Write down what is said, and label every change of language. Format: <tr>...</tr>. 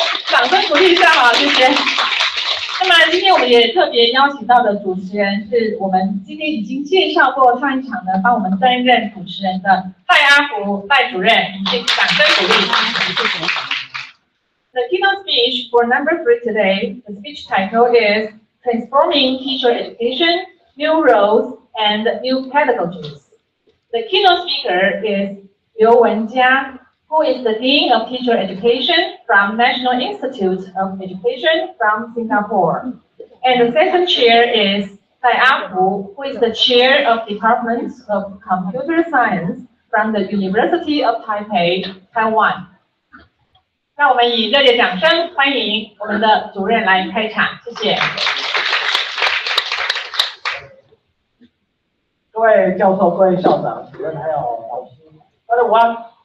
<zh>掌声鼓励一下好，谢谢。那么今天我们也特别邀请到的主持人是我们今天已经介绍过上一场呢，帮我们担任主持人的赖阿福赖主任，请掌声鼓励。</zh> <en>The keynote speech for number 3 today, the speech title is Transforming Teacher Education, New Roles and New Pedagogies. The keynote speaker is Liu Wenjia, who is the Dean of Teacher Education from National Institute of Education from Singapore. And the second chair is Lai Afu, who is the chair of Department of Computer Science from the University of Taipei, Taiwan.</en> <zh>让我们以热烈掌声欢迎我们的主任来开场，谢谢。各位教授、各位校长、主任还有老师，大家午安。</zh>